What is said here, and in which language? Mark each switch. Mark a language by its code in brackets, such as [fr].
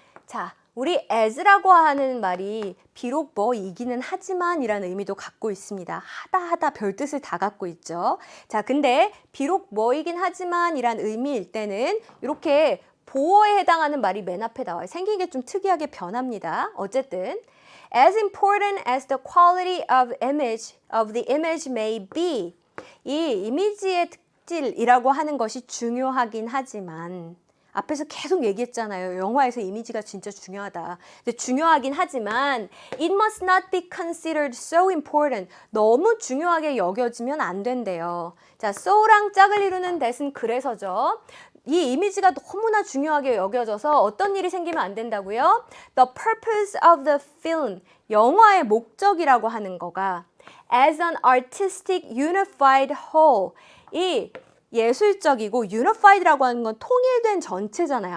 [ko] 자, 우리 as라고 하는 말이 비록 뭐이기는 하지만 이라는 의미도 갖고 있습니다. 하다 별 뜻을 다 갖고 있죠. 자, 근데 비록 뭐이긴 하지만 이란 의미일 때는 이렇게 보어에 해당하는 말이 맨 앞에 나와요. 생긴 게 좀 특이하게 변합니다. [en] 어쨌든 as important as the quality of the image may be. [ko] 이 이미지의 특질이라고 하는 것이 중요하긴 하지만 앞에서 계속 얘기했잖아요. 영화에서 이미지가 진짜 중요하다. 근데 중요하긴 하지만 [en] it must not be considered so important. [ko] 너무 중요하게 여겨지면 안 된대요. 자, so랑 짝을 이루는 that은 그래서죠. 이 이미지가 너무나 중요하게 여겨져서 어떤 일이 생기면 안 된다고요? [en] The purpose of the film, [ko] 영화의 목적이라고 하는 거가 [en] as an artistic unified whole, [ko] 이 예술적이고 unified라고 하는 건 통일된 전체잖아요.